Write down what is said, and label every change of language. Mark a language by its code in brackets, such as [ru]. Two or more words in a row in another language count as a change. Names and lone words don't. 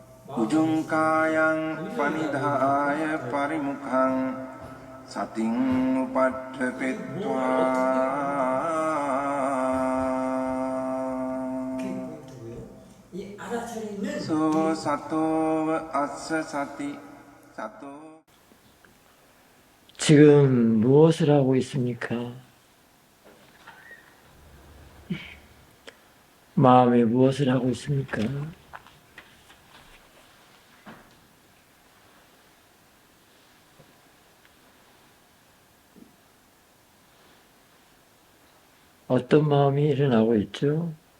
[pi] උජුංකායං පනිදාය පරිමුඛං සතින් උපට්ඨපෙත්වා සෝ සතෝව අස්ස සති සතෝ. [ko] 지금 무엇을 하고 있습니까? 마음에 무엇을 하고 있습니까? 어떤 마음이 일어나고 있죠?